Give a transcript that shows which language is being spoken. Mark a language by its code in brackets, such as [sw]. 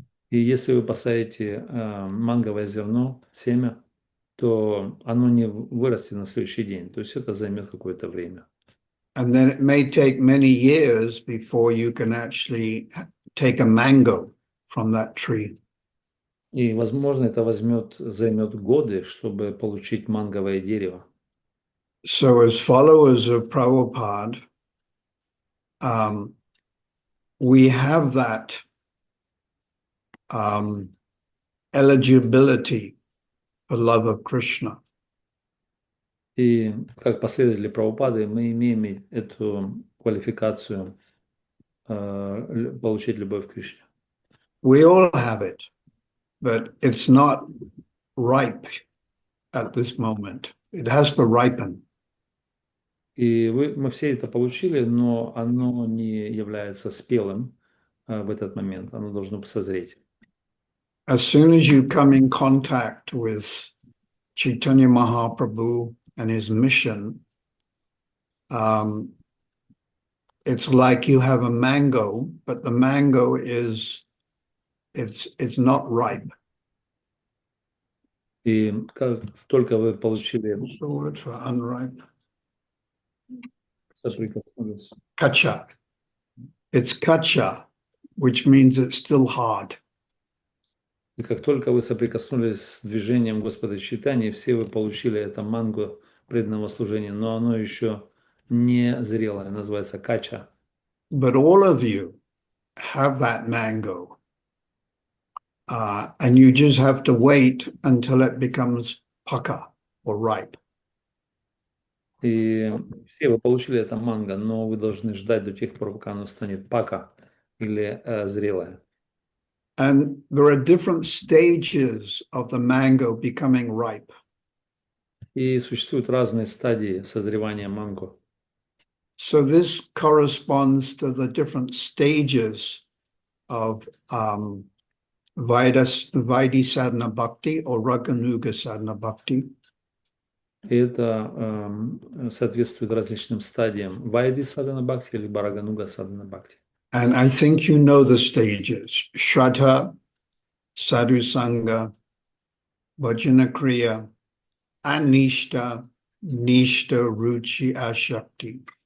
[ru] И если вы посадите манговое зерно, семя, то оно не вырастет на следующий день. То есть это займет какое-то время. [en] And then it may take many years before you can actually take a mango from that tree. [ru] И, возможно, это займет годы, чтобы получить манговое дерево. [en] So as followers of Prabhupada, we have that eligibility for love of Krishna. [ru] И как последователи Прабхупады мы имеем эту квалификацию получить любовь к Кришне. [en] We all have it, but it's not ripe at this moment. It has to ripen. [ru] И мы все это получили, но оно не является спелым в этот момент. Оно должно созреть. [en] As soon as you come in contact with Chaitanya Mahaprabhu and his mission, it's like you have a mango, but the mango it's not ripe. [ru] И как только вы получили [en] What's the word for unripe? [ru] соприкоснулись, [bn] Kacha. [en] It's kacha, which means it's still hard. [ru] и как только вы соприкоснулись с движением Господа Чайтаньи, все вы получили это манго преданного служения, но оно еще не зрелое, называется кача. [en] But all of you have that mango. And you just have to wait until it becomes pakha or ripe. [ru] И все вы получили это манго, но вы должны ждать до тех пор, пока оно станет пака или зрелое. [en] And there are different stages of the mango becoming ripe. [ru] И существуют разные стадии созревания манго. [en] So this corresponds to the different stages of Vaidhi Sadhana Bhakti or Raganuga Sadhana Bhakti. [ru] И это соответствует различным стадиям Вайди Садхана Бхакти или Барагануга Садхана Бхакти. [en] And I think you know the stages: Shraddha, Sadhu Sangha, Bhajana Kriya, Anishta, Nishta, Ruchi, Ashakti.